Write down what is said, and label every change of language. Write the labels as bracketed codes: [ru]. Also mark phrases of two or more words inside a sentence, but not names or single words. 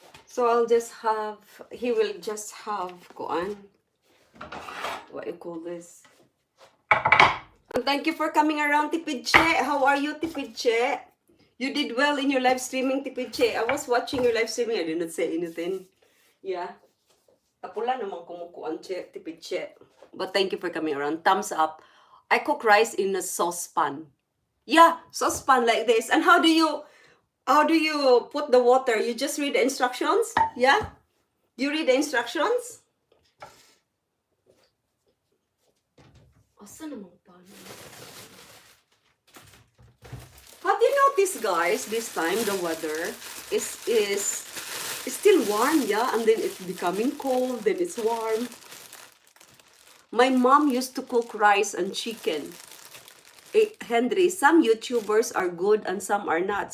[en] So I'll just have, he will just have, kuan, what you call this? And thank you for coming around, Tipid Che. How are you, Tipid Che? You did well in your live streaming, Tipid Che. I was watching your live streaming. I didn't say anything. Yeah. Tapula naman kumukuan, Che, Tipid Che. But thank you for coming around. Thumbs up. I cook rice in a saucepan. Yeah, saucepan like this. And how do you put the water? You just read the instructions? Yeah? You read the instructions? [ceb] Asa naman pa? [en] Have you noticed, guys, this time the weather is still warm, yeah? And then it's becoming cold, then it's warm. My mom used to cook rice and chicken. Henry, some YouTubers are good and some are not.